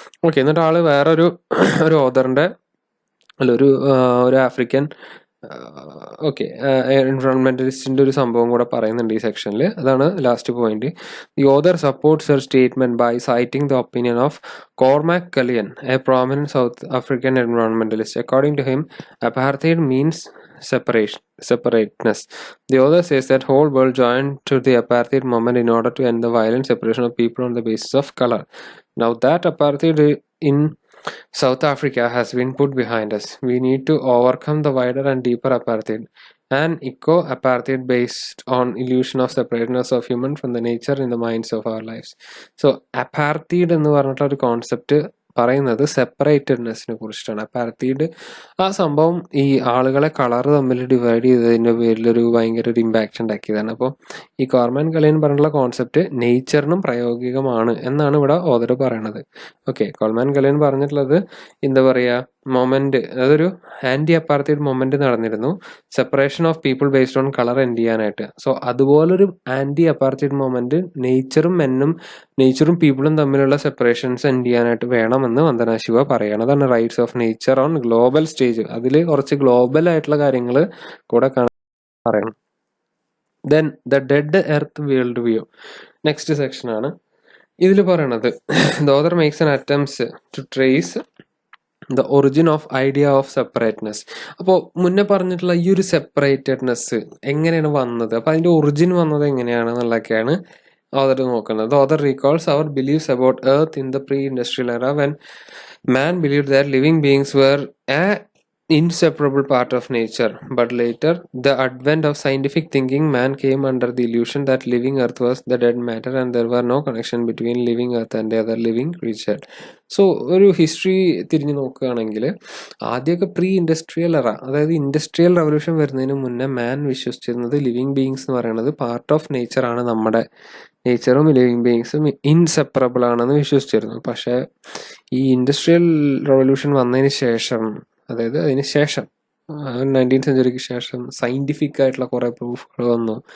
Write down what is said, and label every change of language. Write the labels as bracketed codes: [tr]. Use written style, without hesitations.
[ml] Okay, എന്നിട്ട് ആള് വേറൊരു ഒരു ഓതറിന്റെ അല്ല ഒരു ആഫ്രിക്കൻ ഓക്കെ എൻവയോൺമെന്റലിസ്റ്റിന്റെ ഒരു സംഭവം കൂടെ പറയുന്നുണ്ട് ഈ സെക്ഷനിൽ. അതാണ് last point. [en] The author supports her statement by citing the opinion of Cormac Cullinan, a prominent South African environmentalist. According to him, apartheid means separateness. The author says that whole world joined to the apartheid movement in order to end the violent separation of people on the basis of color. Now that apartheid in South Africa has been put behind us, we need to overcome the wider and deeper apartheid, an eco-apartheid based on illusion of separateness of human from the nature in the minds of our lives. [ml] So apartheid എന്ന് പറഞ്ഞിട്ടുള്ള ഒരു concept പറയുന്നത് സെപ്പറേറ്റഡ്നെസ്സിനെ കുറിച്ചിട്ടാണ്. അപ്പാർത്തൈഡ് ആ സംഭവം ഈ ആളുകളെ colour തമ്മിൽ ഡിവൈഡ് ചെയ്തതിൻ്റെ പേരിൽ ഒരു ഭയങ്കര ഒരു ഇമ്പാക്റ്റ് ഉണ്ടാക്കിയതാണ്. അപ്പോൾ ഈ കോർമാൻ കലിയൻ പറഞ്ഞിട്ടുള്ള കോൺസെപ്റ്റ് നേച്ചറിനും പ്രായോഗികമാണ് എന്നാണ് ഇവിടെ ഓതർ പറയണത്. ഓക്കെ, കോർമാൻ കലിയൻ പറഞ്ഞിട്ടുള്ളത് എന്താ പറയുക മൊമെന്റ്, അതൊരു ആന്റി അപ്പാർത്തൈഡ് മൊമെന്റ് നടന്നിരുന്നു, separation of people based on colour end ചെയ്യാനായിട്ട്. സോ അതുപോലൊരു ആന്റി അപ്പാർത്തൈഡ് മൊമെന്റ് നേച്ചറും പീപ്പിളും തമ്മിലുള്ള സെപ്പറേഷൻസ് എൻഡ് ചെയ്യാനായിട്ട് വേണമെന്ന് വന്ദന ശിവ പറയണം. അതാണ് rights of nature on global stage. അതിൽ കുറച്ച് ഗ്ലോബൽ ആയിട്ടുള്ള കാര്യങ്ങൾ കൂടെ പറയണം. [en] Then the dead earth world view next section ആണ്. [ml] ഇതിൽ പറയണത് [en] The author makes an attempts to trace the origin of idea of separateness. [ml] അപ്പോൾ മുന്നേ പറഞ്ഞിട്ടുള്ള ഈ ഒരു സെപ്പറേറ്റഡ്നെസ് എങ്ങനെയാണ് വന്നത്, അപ്പോൾ അതിന്റെ ഒറിജിൻ വന്നത് എങ്ങനെയാണെന്നുള്ളതൊക്കെയാണ് ഓതർ നോക്കുന്നത്. [en] The author recalls our beliefs about Earth in the pre-industrial era when man believed that living beings were a inseparable part of nature. But later, the advent of scientific thinking, man came under the illusion that living Earth was the dead matter and there were no connection between living Earth and the other living creature. [ml] So ഒരു history തിരിഞ്ഞു നോക്കുകയാണെങ്കിൽ ആദ്യമൊക്കെ pre industrial എറ, അതായത് industrial revolution വരുന്നതിന് മുന്നേ മാൻ വിശ്വസിച്ചിരുന്നത് living beings എന്ന് പറയുന്നത് പാർട്ട് ഓഫ് നേച്ചർ ആണ്, നമ്മുടെ നേച്ചറും ലിവിങ് ബീയിങ്സും ഇൻസെപ്പറബിൾ ആണെന്ന് വിശ്വസിച്ചിരുന്നു. പക്ഷേ ഈ ഇൻഡസ്ട്രിയൽ റവല്യൂഷൻ വന്നതിന് ശേഷം, അതായത് അതിന് ശേഷം 19th സെഞ്ചുറിക്ക് ശേഷം സയന്റിഫിക് ആയിട്ടുള്ള കുറെ പ്രൂഫുകൾ വന്നു.